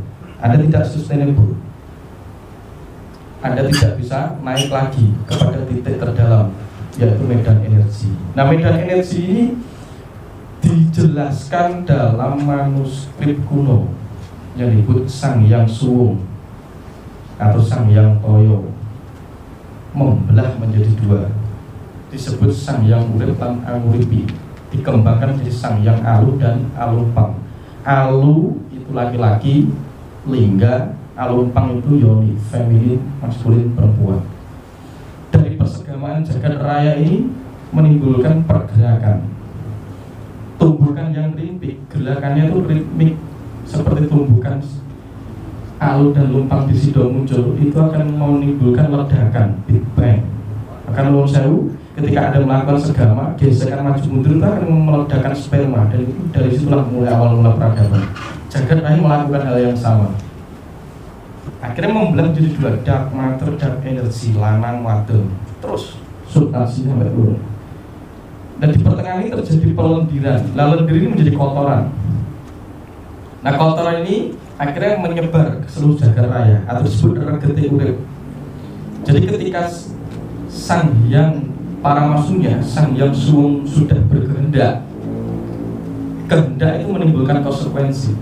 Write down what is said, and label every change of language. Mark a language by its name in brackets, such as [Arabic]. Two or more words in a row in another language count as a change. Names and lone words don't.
[Indonesian] Anda tidak sustainable. Anda tidak bisa naik lagi kepada titik terdalam, yaitu medan energi. Nah, medan energi ini dijelaskan dalam manuskrip kuno yang disebut Sang Hyang Suwung atau Sang Hyang Toyo, membelah menjadi dua, disebut Sang Hyang Urip lan Anguripi, dikembangkan menjadi Sang Hyang Alu dan Alumpang. Alu itu laki-laki, lingga, Alumpang itu yoni, feminin, maskulin, perempuan. Dari persegamaan jagat raya ini menimbulkan pergerakan, tumbukan yang ritmik, gerakannya itu ritmik seperti tumbukan Alu dan Lumpang di sido muncul, itu akan menimbulkan ledakan, Big Bang. Akan [Javanese] nuwun sewu, [Indonesian] ketika Anda melakukan segama, gesekan maju mundur itu akan meledakkan sperma, dan itu dari situlah mulai awal mula peradaban. Jagat raya melakukan hal yang sama. Akhirnya membelah menjadi dua, [English] dark matter, dark energy, [Javanese] lanang wadon, [Indonesian] terus substansinya sampai turun. Dan di pertengahan ini terjadi pelendiran. Lendir ini menjadi kotoran. Nah, kotoran ini akhirnya menyebar ke seluruh jagat raya atau disebut regete urip. Jadi ketika Sang Hyang Paramasunya, Sang Hyang Suwung sudah berkehendak, kehendak itu menimbulkan konsekuensi.